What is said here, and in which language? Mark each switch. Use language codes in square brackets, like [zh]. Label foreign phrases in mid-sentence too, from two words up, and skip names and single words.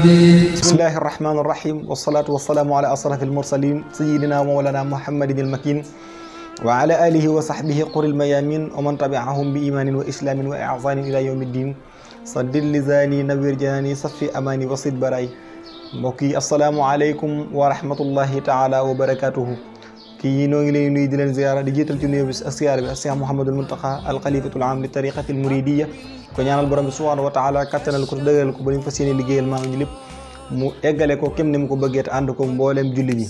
[ar] بسم الله الرحمن الرحيم والصلاة والسلام على أشرف المرسلين سيدنا ومولانا محمد المكين وعلى آله وصحبه قر الميامين ومن تبعهم بإيمان وإسلام وإحسان إلى يوم الدين صدر لساني نوير جناني صفي أماني وصد براي. [wo] mbokk yi [ar] السلام عليكم ورحمة الله تعالى وبركاته. [wo] kii noo ngi leen nuyu di leen ziyaara di jiital ci nuyoo bi ak ziyaara bi ak Cheikh Mouhamadul Muntaqa [ar] الخليفة العام للطريقة المريدية [wo] ko ñaanal borom bi [ar] سبحانه وتعالى [wo] kattanal ko dëgëral ko ba ñu fas yéene liggéeyal maam ñi lépp mu eggale ko kem ni mu ko bëggee te ànd ko mboolem julli ñi.